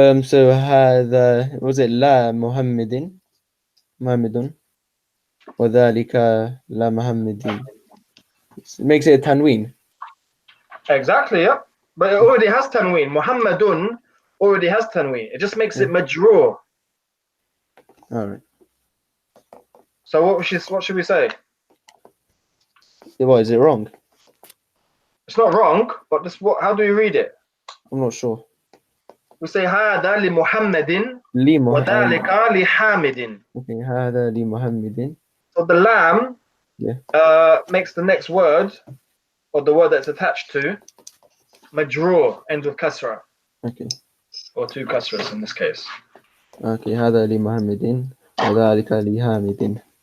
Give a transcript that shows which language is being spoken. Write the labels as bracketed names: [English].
[Arabic] So هذا [English] was it [Arabic] لا محمد وذلك لا محمدين. [English] It makes it a tanween. Exactly, yeah. But it already has tanween. Muhammadun already has tanween. It just makes it majrur. All right. So what should we say? What is it wrong? It's not wrong, but how do you read it? I'm not sure. We say [Arabic] هذا لمحمد وذلك لحامد. Okay, هذا لمحمد. [English] So the lam makes the next word, or the word that's attached to, majrur, ends with kasra. Okay. Or two kasras in this case. [Arabic] Okay, هذا لمحمد وذلك لحامد.